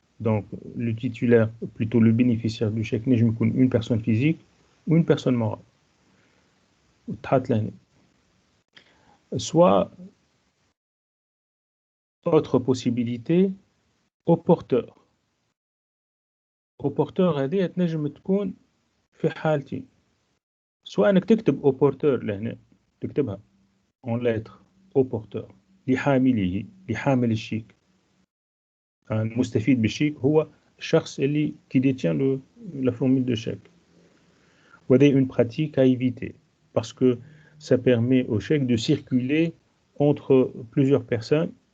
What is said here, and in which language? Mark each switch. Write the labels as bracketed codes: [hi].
[fr] Donc, le titulaire, plutôt le bénéficiaire du chèque, n'est une personne physique ou une personne morale. Soit, autre possibilité, au porteur. [ar] Au porteur, هذه تنجم تكون في حالتين. soit انك تكتب [fr] au porteur [ar] لهنا تكتبها [fr] en lettres au porteur [ar] لحامل الشيك. المستفيد بالشيك هو الشخص اللي [fr] qui détient la formule de chèque. وهذه une pratique à éviter parce que ça permet au chèque de circuler entre plusieurs personnes.